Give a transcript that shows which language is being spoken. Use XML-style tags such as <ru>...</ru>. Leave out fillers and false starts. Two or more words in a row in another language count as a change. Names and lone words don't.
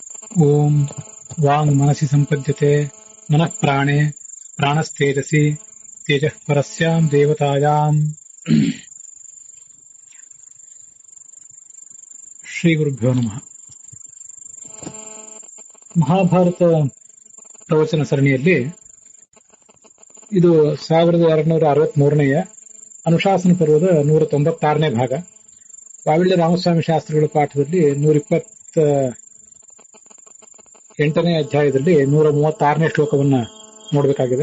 <sa>ಓಂ ವಾಂಗ್ ಮನಸಿ ಸಂಪದ್ಯತೆ ಮನಃ ಪ್ರಾಣೆ ಪ್ರಾಣಸ್ತೇಜಸಿ ತೇಜಃ ಪರಸ್ಯಾಂ ದೇವತಾಯಾಂ. ಶ್ರೀ ಗುರುಭ್ಯೋ ನಮಃ.</sa> <kn>ಮಹಾಭಾರತ ಪ್ರವಚನ ಸರಣಿಯಲ್ಲಿ ಇದು 1263ನೆಯ ಅನುಶಾಸನ ಪರ್ವದ 196ನೇ ಭಾಗ. ವಾವಿಳ್ಯ ರಾಮಸ್ವಾಮಿ ಶಾಸ್ತ್ರಿಗಳ ಪಾಠದಲ್ಲಿ 128ನೇ ಅಧ್ಯಾಯದಲ್ಲಿ 136ನೇ ಶ್ಲೋಕವನ್ನ ನೋಡಬೇಕಾಗಿದೆ.</kn>